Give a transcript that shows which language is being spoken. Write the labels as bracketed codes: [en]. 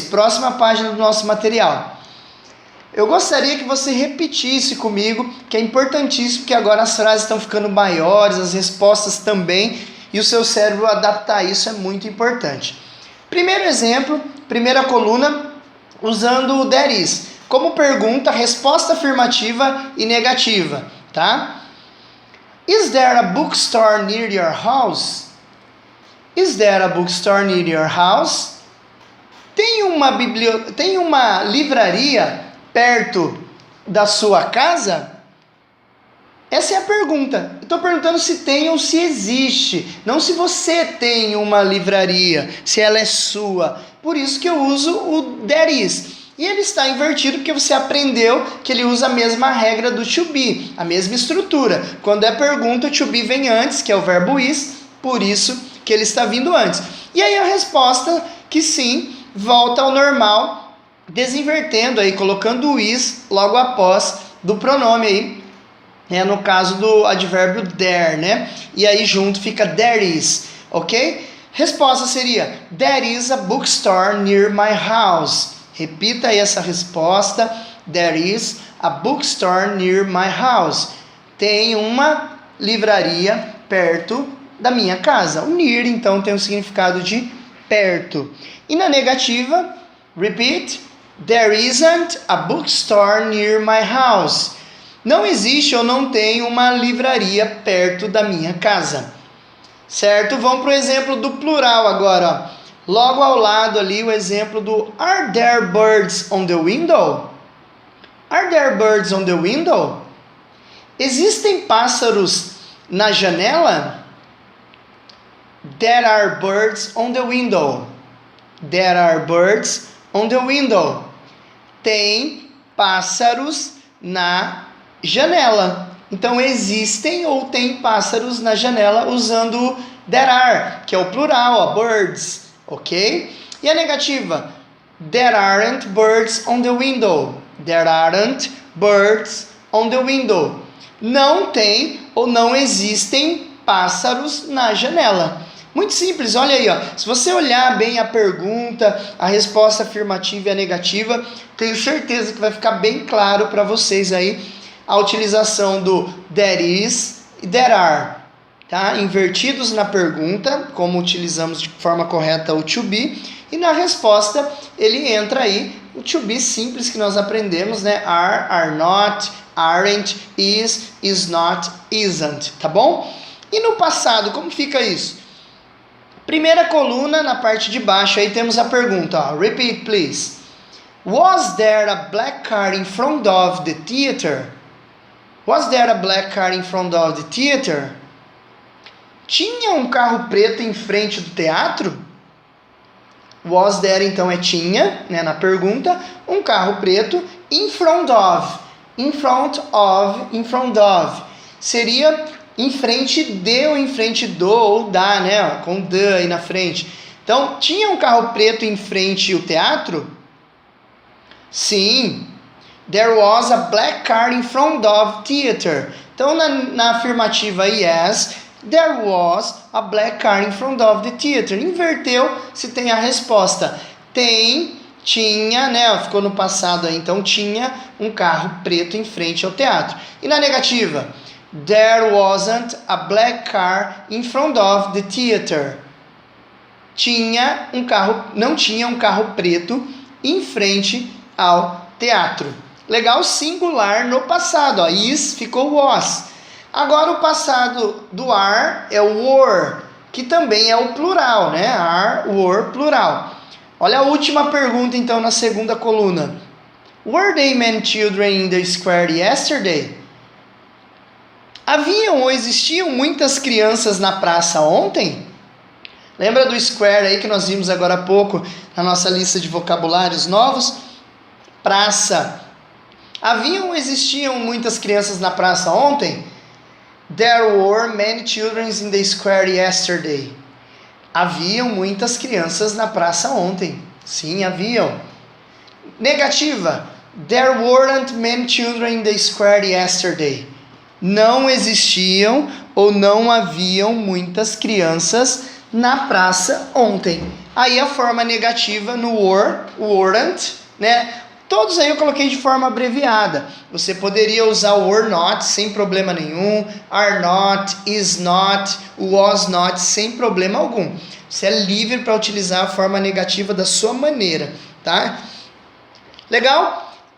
[pt] Próxima página do nosso material. Eu gostaria que você repetisse comigo, que é importantíssimo, porque agora as frases estão ficando maiores, as respostas também, e o seu cérebro adaptar isso é muito importante. Primeiro exemplo, primeira coluna, usando o there is. Como pergunta, resposta afirmativa e negativa, tá? [en] Is there a bookstore near your house? Is there a bookstore near your house? [pt] Tem uma livraria perto da sua casa? Essa é a pergunta. Eu estou perguntando se tem ou se existe, não se você tem uma livraria, se ela é sua. Por isso que eu uso o there is. E ele está invertido porque você aprendeu que ele usa a mesma regra do to be, a mesma estrutura. Quando é pergunta, o to be vem antes, que é o verbo is, por isso que ele está vindo antes. E aí a resposta, que sim, volta ao normal, desinvertendo aí, colocando o is logo após do pronome aí, no caso do advérbio there, né? E aí junto fica there is, ok? Resposta seria, [en] there is a bookstore near my house. [pt] Repita aí essa resposta, [en] there is a bookstore near my house. [pt] Tem uma livraria perto da minha casa. O near, então, tem o significado de perto. E na negativa, [en] repeat, there isn't a bookstore near my house. [pt] Não existe ou não tem uma livraria perto da minha casa. Certo? Vamos para o exemplo do plural agora. Ó. Logo ao lado ali o exemplo do [en] Are there birds on the window? Are there birds on the window? [pt] Existem pássaros na janela? [en] There are birds on the window. There are birds on the window. [pt] Tem pássaros na janela. Então, existem ou tem pássaros na janela usando there are, que é o plural, ó, birds, ok? E a negativa? [en] There aren't birds on the window. There aren't birds on the window. [pt] Não tem ou não existem pássaros na janela. Muito simples, olha aí, ó. Se você olhar bem a pergunta, a resposta afirmativa e a negativa, tenho certeza que vai ficar bem claro para vocês aí a utilização do there is e there are, tá? Invertidos na pergunta, como utilizamos de forma correta o to be, e na resposta ele entra aí o to be simples que nós aprendemos, né? [en] Are not, aren't, is not, isn't, tá bom? [pt] E no passado, como fica isso? Primeira coluna, na parte de baixo, aí temos a pergunta, ó. [en] Repeat, please. Was there a black car in front of the theater? Was there a black car in front of the theater? [pt] Tinha um carro preto em frente do teatro? Was there, então, é tinha, né, na pergunta, um carro preto in front of. In front of, in front of. Seria em frente de ou em frente do ou da, né, com the aí na frente. Então, tinha um carro preto em frente ao teatro? Sim. [en] There was a black car in front of theater. [pt] Então, na afirmativa [en] yes, there was a black car in front of the theater. [pt] Inverteu se tem a resposta. Tem, tinha, né? Ficou no passado aí. Então, tinha um carro preto em frente ao teatro. E na negativa? [en] There wasn't a black car in front of the theater. [pt] Tinha um carro, não tinha um carro preto em frente ao teatro. Legal, singular no passado, ó. Is ficou was. Agora o passado do are é o were, que também é o plural, né? Are, were, plural. Olha a última pergunta então na segunda coluna. [en] Were they many children in the square yesterday? [pt] Haviam ou existiam muitas crianças na praça ontem? Lembra do square aí que nós vimos agora há pouco na nossa lista de vocabulários novos? Praça. Haviam ou existiam muitas crianças na praça ontem? [en] There were many children in the square yesterday. [pt] Haviam muitas crianças na praça ontem. Sim, haviam. Negativa. [en] There weren't many children in the square yesterday. [pt] Não existiam ou não haviam muitas crianças na praça ontem. Aí a forma negativa no were, weren't, né? Todos aí eu coloquei de forma abreviada. Você poderia usar o were not sem problema nenhum, are not, is not, was not sem problema algum. Você é livre para utilizar a forma negativa da sua maneira, tá? Legal?